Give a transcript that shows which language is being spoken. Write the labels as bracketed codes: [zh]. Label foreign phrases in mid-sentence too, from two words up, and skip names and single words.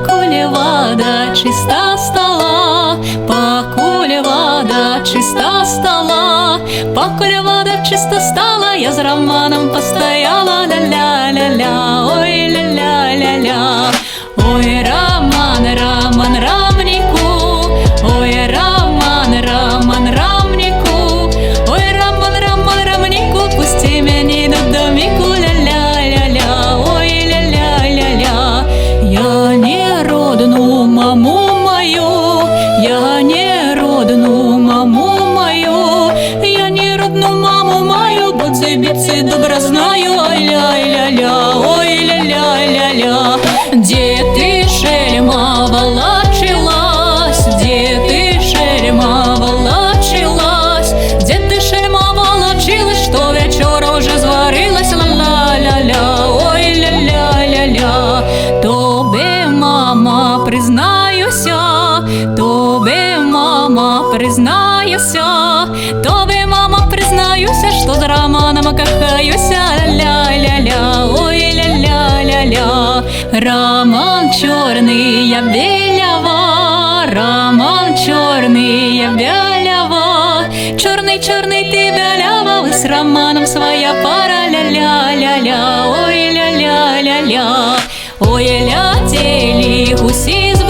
[ru] покуль вода чиста стала, покуль вода чиста стала, покуль вода чиста стала, я с Романом постояла, ля-ля-ля-ля, ой, ля-ля-ля-ля. Ой, Роман, Роман, Рамнику, ой, Роман, Роман, Рамнику, ой, Роман, Роман, Рамнику, пусти меня до домику, ля-ля-ля-ля, ой, ля-ля-ля-ля. Я не родну маму мою, я не родну маму мою, я не родну маму мою, бицы добро знаю, ай ля-ля-ля, ой, ля-ля-ля-ля. Где ты, шельма, волочилась? Где ты, шельма, волочилась? Где ты, шельма, волочилась, что вечора уже зварилась? Ла-ла-ля-ля, ой, ля-ля-ля-ля. [uk] Тобі, мама, признаюся, тобі, мама, признаюся, тобі, мама, признаюся, що з Романом кохаюся. Ля-ля-ля, ой, ля-ля-ля-ля. Роман чорний, я білява, Роман чорний, я білява, чорний, чорний ти білява, ви з Романом своя пара, ля-ля-ля-ля, ой, ля-ля-ля-ля. [ru] Ой, летели гуси